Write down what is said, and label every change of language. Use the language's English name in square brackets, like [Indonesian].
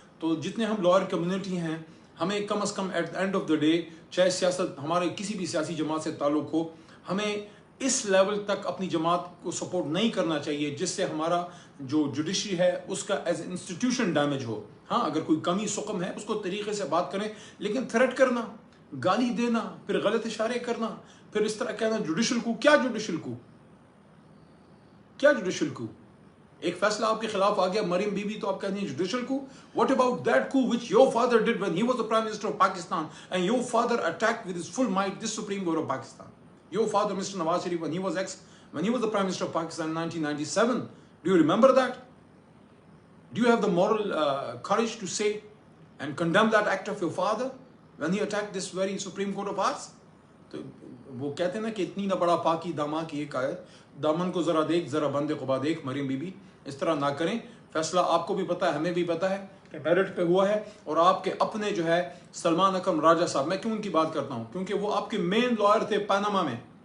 [Urdu] تو جتنے ہم لائر کمیونٹی ہیں، ہمیں کم از کم [English] at the end of the day, [Urdu] چاہے سیاست ہمارے کسی بھی سیاسی جماعت سے تعلق ہو، ہمیں اس لیول تک اپنی جماعت کو سپورٹ نہیں کرنا چاہیے جس سے ہمارا جو جوڈیشری ہے اس کا [English] as institution [Urdu] ڈیمیج ہو. ہاں اگر کوئی کمی سقم ہے اس کو طریقے سے بات کریں، لیکن تھریٹ کرنا، گالی دینا، پھر غلط اشارے کرنا، پھر اس طرح کہنا جوڈیشل کو، کیا جوڈیشل کو، کیا جوڈیشل کو؟ ایک فیصلہ آپ کے خلاف آ گیا مریم بی بی تو آپ کہتے ہیں جوڈیشل کو. [English] What about that کو which your father did when he was the prime minister of Pakistan and your father attacked with his full might this supreme court of Pakistan. Your father Mr. Nawaz Sharif when he was the prime minister of Pakistan in 1997. Do you remember that? Do you have the moral courage to say and condemn that act of your father when he attacked this very supreme court of ours? [Urdu] تو وہ کہتے ہیں نا کہ اتنی نہ بڑا پاکی داما کی ایک آیت، دامن کو ذرا دیکھ ذرا بند قبا دیکھ. مریم بی بی اس طرح نہ کریں. فیصلہ آپ کو بھی پتہ ہے، ہمیں بھی پتہ ہے کہ میرٹ پہ ہوا ہے، اور آپ کے اپنے جو ہے سلمان اکرم راجہ صاحب، میں کیوں ان کی بات کرتا ہوں کیونکہ وہ آپ کے مین لائر تھے پاناما میں.